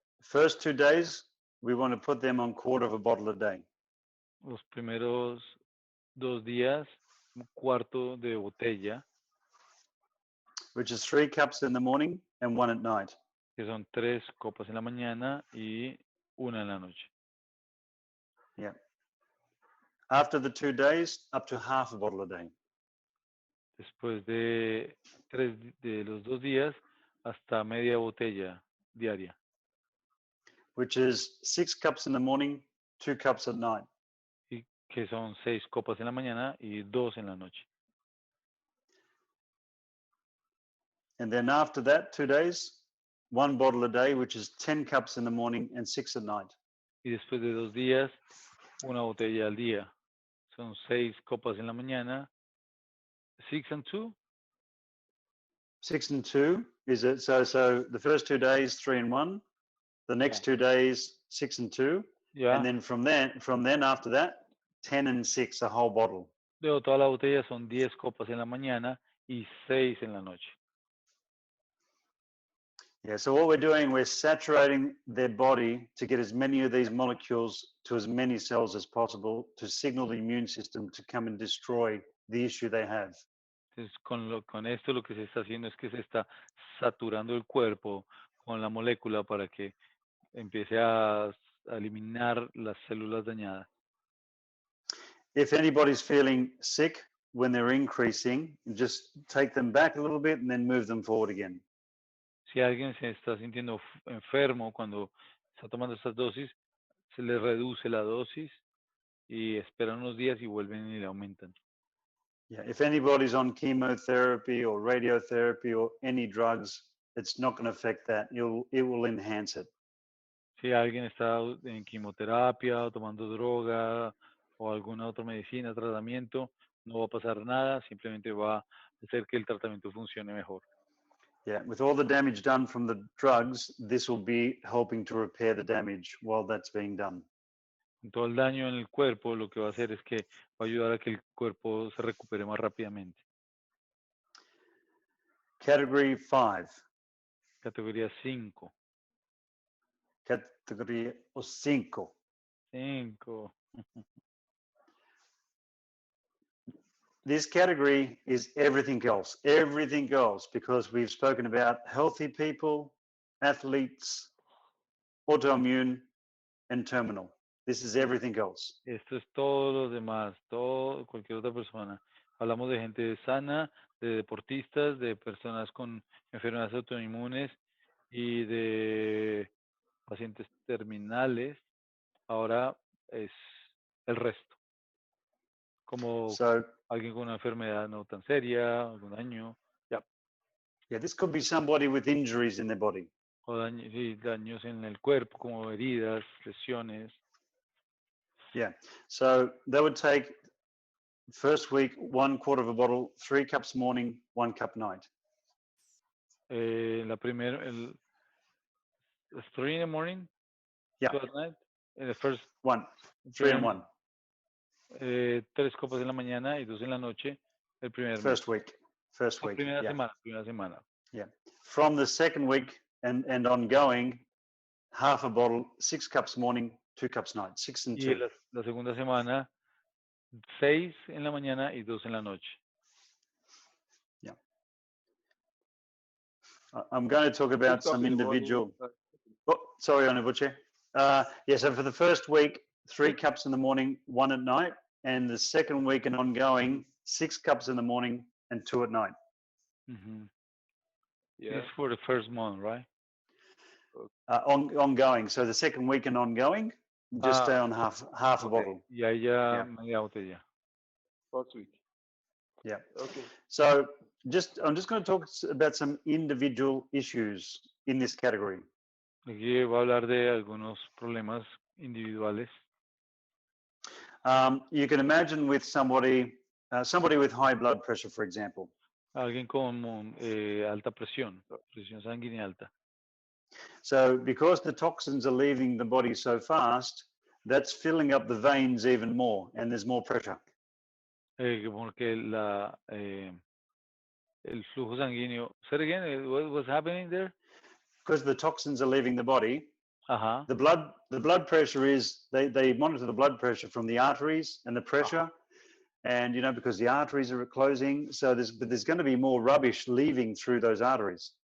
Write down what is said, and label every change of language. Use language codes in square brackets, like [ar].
[en] First 2 days, we want to put them on 1/4 of a bottle a day. [es] Los primeros 2 días, 1/4 de botella. [en] Which is 3 cups in the morning and 1 at night. [es] Que son 3 copas en la mañana y 1 en la noche. [en] Yeah. After the 2 days, up to half a bottle a day. [es] Después de los 2 días, hasta media botella diaria. [en] Which is 6 cups in the morning, 2 cups at night. [es] Y que son 6 copas en la mañana y 2 en la noche. [en] And then after that, 2 days, 1 bottle a day, which is 10 cups in the morning and 6 at night. [es] Y después de 2 días, 1 botella al día. Son 6 copas en la mañana. [en] 6 and 2? 6 and 2 is it? So the first 2 days, 3 and 1. The next 2 days, 6 and 2. Yeah. And then from then after that, 10 and 6, a whole bottle. [es] Luego toda la botella son 10 copas en la mañana y 6 en la noche. [en] Yeah, so what we're doing, we're saturating their body to get as many of these molecules to as many cells as possible to signal the immune system to come and destroy the issue they have. [es] Entonces, con esto lo que se está haciendo es que se está saturando el cuerpo con la molécula para que empiece a eliminar las células dañadas. [en] If anybody's feeling sick when they're increasing, just take them back a little bit and then move them forward again. [es] Si alguien se está sintiendo enfermo cuando está tomando estas dosis, se le reduce la dosis y esperan unos días y vuelven y le aumentan. [en] Yeah, if anybody's on chemotherapy or radiotherapy or any drugs, it's not going to affect that. It will enhance it. [es] Si alguien está en quimioterapia o tomando droga o alguna otra medicina, tratamiento, no va a pasar nada, simplemente va a hacer que el tratamiento funcione mejor. [en] Yeah, with all the damage done from the drugs, this will be helping to repair the damage while that's being done. [es] Todo el daño en el cuerpo lo que va a hacer es que va a ayudar a que el cuerpo se recupere más rápidamente. [en] Category 5. [es] Categoría 5. Categoría 5. 5. [en] This category is everything else, because we've spoken about healthy people, athletes, autoimmune, and terminal. This is everything else. [es] Esto es todo lo demás, todo, cualquier otra persona. Hablamos de gente sana, de deportistas, de personas con enfermedades autoinmunes y de pacientes terminales. Ahora es el resto. Como alguien con una enfermedad no tan seria, algún daño. [en] Yeah, this could be somebody with injuries in their body. [es] O daños en el cuerpo, como heridas, lesiones. [en] Yeah, so they would take first week 1/4 of a bottle, 3 cups morning, 1 cup night. [es] La primera, [en] 3 in the morning, yeah, 2 at night. The first 1, 3 and 1. [es] 3 copas en la mañana y 2 en la noche. El primer [en] first week. First week. [es] Primera [en] Yeah. [es] semana. [en] Yeah. From the second week and ongoing, half a bottle, 6 cups morning, 2 cups night, 6 and 2. [es] Y la segunda semana, 6 en la mañana y 2 en la noche. [en] Yeah. I'm going to talk about some individual. Oh, sorry, Onabuche. Yeah, so for the first week, 3 cups in the morning, 1 at night, and the second week and ongoing, 6 cups in the morning and 2 at night. Mm-hmm. Yeah. It's for the first month, right? Ongoing. So the second week and ongoing, just stay on half a bottle. [es] Y ahí ya media botella. [en] First week. Yeah. Okay. So I'm just going to talk about some individual issues in this category. [es] Aquí voy a hablar de algunos problemas individuales. [en] You can imagine with somebody with high blood pressure, for example. [es] Alguien con alta presión sanguínea alta. [en] So because the toxins are leaving the body so fast, that's filling up the veins even more, and there's more pressure. [es] Porque el flujo sanguíneo. [en] Say it again. What was happening there? Because the toxins are leaving the body. Uh-huh. The blood pressure is they monitor the blood pressure from the arteries and the pressure, and because the arteries are closing, so there's going to be more rubbish leaving through those arteries.